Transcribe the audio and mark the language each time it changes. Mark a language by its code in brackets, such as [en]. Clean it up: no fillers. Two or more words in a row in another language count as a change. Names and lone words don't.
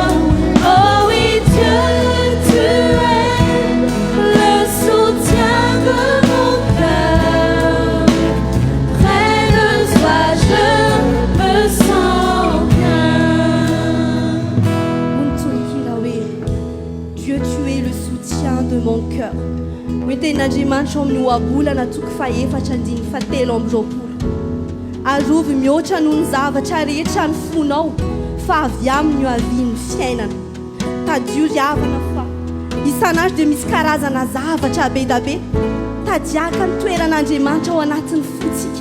[fr] Oh oui, Dieu, tu es le soutien de mon cœur. Près de toi, je me sens bien. Dieu, tu es le soutien de mon cœur. [mg] Miten'Andriamanitra amin'ny oabolana toko faefatra andiny fatelo amby roapolo. Arovy mihoatra noho ny zavatra rehetra ny fonao fa avy aminy io aviany fiainana. Tadio riavana fa isan'andro dia misy karazana zavatra be da be tadiaka ny toeran'Andriamanitra ao anatin'ny fotsika.